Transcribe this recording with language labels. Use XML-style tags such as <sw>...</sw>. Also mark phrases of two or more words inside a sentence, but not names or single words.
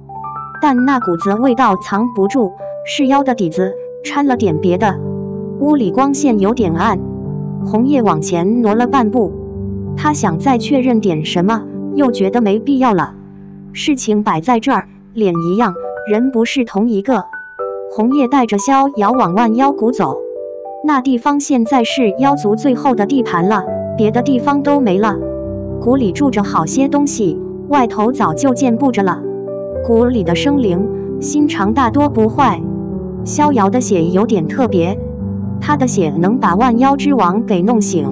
<zh>但那股子味道藏不住，是妖的底子，摻了點別的。屋裡光線有點暗，紅葉往前挪了半步，他想再確認點什麼，又覺得沒必要了。事情擺在這兒，臉一樣，人不是同一個。紅葉帶着逍遙往萬妖谷走，那地方現在是妖族最後的地盤了，別的地方都沒了。谷裡住着好些東西，外頭早就建布着了。谷裡的生靈心腸大多不壞，逍遙的血有點特別，他的血能把萬妖之王給弄醒。</zh>